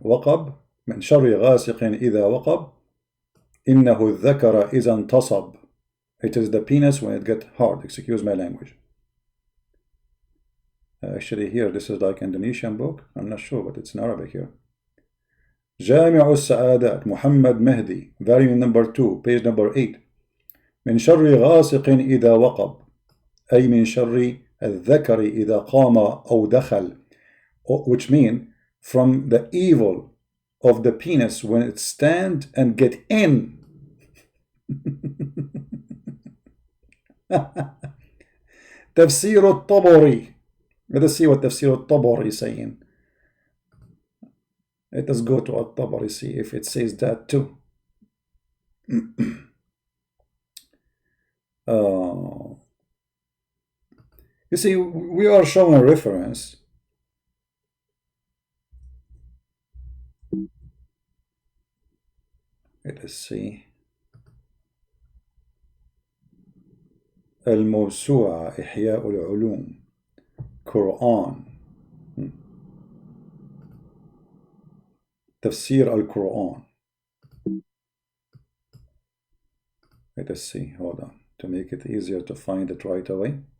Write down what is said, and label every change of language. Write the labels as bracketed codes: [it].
[ar] وقب من شر غاسق إذا وقب إنه الذكر إذا انتصب. [en] It is the penis when it gets hard. Excuse my language. Actually here this is like Indonesian book. I'm not sure, but it's in Arabic here. جامع السعادات محمد مهدي, volume number 2, page number 8. [ar] من شر غاسق إذا وقب, أي من شر الذكر إذا قام أو دخل, [en] which mean from the evil of the penis when it stand and get in. [ar] تفسير الطبري. [en] Let us see what تفسير الطبري is saying. Let us go to الطبري, see if it says that too. You see, we are showing a reference. Let us see. [ar] الموسوعة إحياء العلوم قرآن تفسير القرآن. [en] Let us see, hold on, to make it easier to find it right away.